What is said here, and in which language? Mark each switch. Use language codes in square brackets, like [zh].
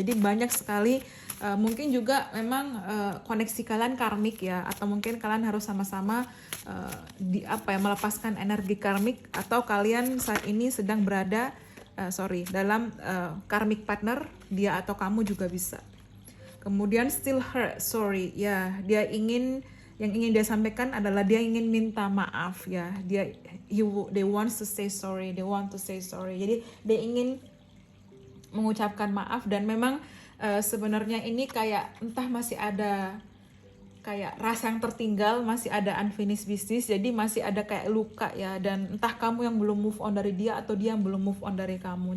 [id] Jadi banyak sekali, mungkin juga memang koneksi kalian karmik ya, atau mungkin kalian harus sama-sama melepaskan energi karmik, atau kalian saat ini sedang berada dalam karmic partner, dia atau kamu juga bisa. Kemudian [en] still hurt, sorry [id] ya, yang ingin dia sampaikan adalah dia ingin minta maaf ya. [en] They wants to say sorry, they want to say sorry. [id] Jadi dia ingin mengucapkan maaf, dan memang sebenarnya ini kayak entah masih ada kayak rasa yang tertinggal, masih ada [en] unfinished business, [id] jadi masih ada kayak luka ya, dan entah kamu yang belum move on dari dia atau dia yang belum move on dari kamu.